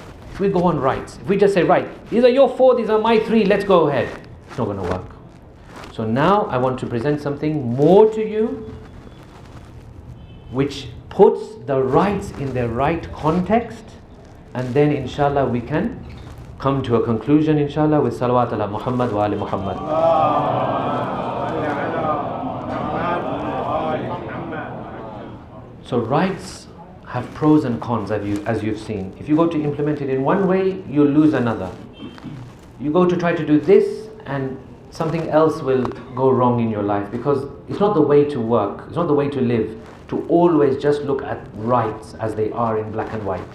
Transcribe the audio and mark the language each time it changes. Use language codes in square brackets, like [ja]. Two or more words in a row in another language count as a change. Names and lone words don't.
[en] If we go on rights, if we just say, right, these are your 4, these are my 3, let's go ahead, it's not going to work. So now I want to present something more to you, which puts the rights in their right context, and then inshallah we can come to a conclusion inshallah with [ar] salawat ala Muhammad wa ali Muhammad. [en] So rights have pros and cons, as you've seen. If you go to implement it in one way, you'll lose another. You go to try to do this and something else will go wrong in your life, because it's not the way to work, it's not the way to live, to always just look at rights as they are in black and white.